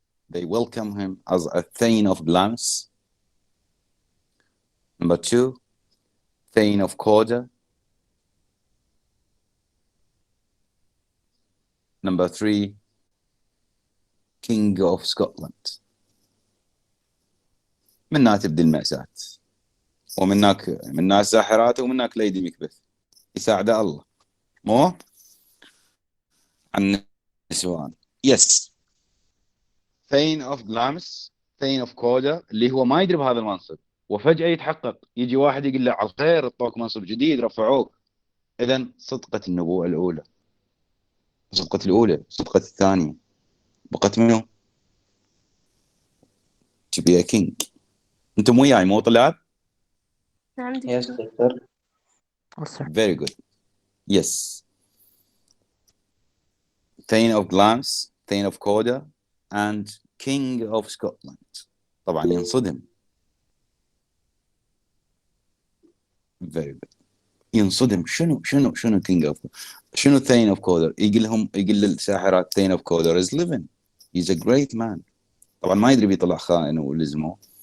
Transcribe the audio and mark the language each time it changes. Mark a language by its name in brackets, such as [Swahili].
[English] They welcome him as a Thane of Glamis. Number 2, Thane of Corda. Number 3, King of Scotland. [Arabic] من هنا تبدي المأساة، ومن هناك ساحرات، ومن هناك ليدي مكبث يساعده الله مو عن النسوان. [English] yes, thane of Glamis, thane of Cawdor, [Arabic] اللي هو ما يدري بهذا المنصب، وفجأة يتحقق، يجي واحد يقول له على الخير اعطوك منصب جديد رفعوك. اذا صدقت النبوءة الأولى، صدقت الأولى، صدقت الثانية، بقت منه [English] to be a king. [Arabic] انتم وياي مو طلاب؟ نعم [English] Yes, [Arabic] دكتور. [English] doctor. Yes, sir. Very good. Yes. Thane of Glamis, Thane of Corda, and King of Scotland. [Arabic] طبعا ينصدم. [English] Very good. [Arabic] ينصدم. [English] شنو King of، شنو Thane of Corda؟ [Arabic] يقول للساحرات [English] Thane of Corda is living. He's a great man. [Arabic] طبعا ما يدري بيطلع خائن ولزمه.